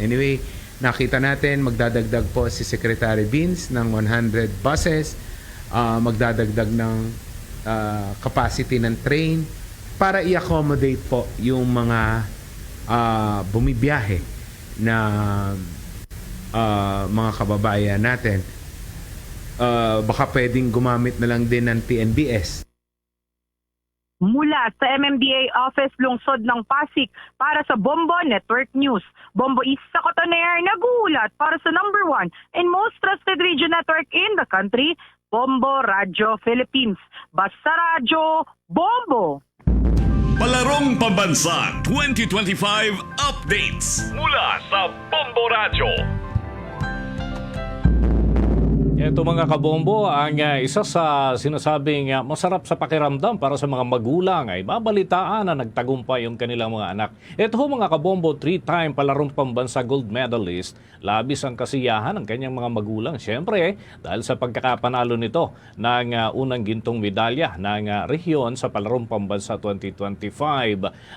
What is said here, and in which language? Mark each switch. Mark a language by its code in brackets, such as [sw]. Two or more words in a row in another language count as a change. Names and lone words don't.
[tl] Anyway, nakita natin, magdadagdag po si Secretary Vince ng 100 buses, magdadagdag ng capacity ng train para i-accommodate po yung mga bumibiyahe na mga kababayan natin. Baka pwedeng gumamit na lang din ng TNBS. Mula sa MMDA Office Lungsod ng Pasig para sa Bombo Network News. Bombo Isa Cotoner nagulat para sa [en] number 1 and most trusted radio network in the country, [tl] Bombo Radio Philippines. Basta Radyo, Bombo! Palarong Pambansa 2025 Updates mula sa Bombo Radio. Ito mga kabombo, ang isa sa sinasabing masarap sa pakiramdam para sa mga magulang ay mabalitaan na nagtagumpay yung kanilang mga anak. Ito mga kabombo, 3-time palarong pambansa [en] gold medalist. [tl] Labis ang kasiyahan ng kanyang mga magulang. Siyempre, dahil sa pagkakapanalo nito ng unang gintong medalya ng rehiyon sa palarong pambansa 2025.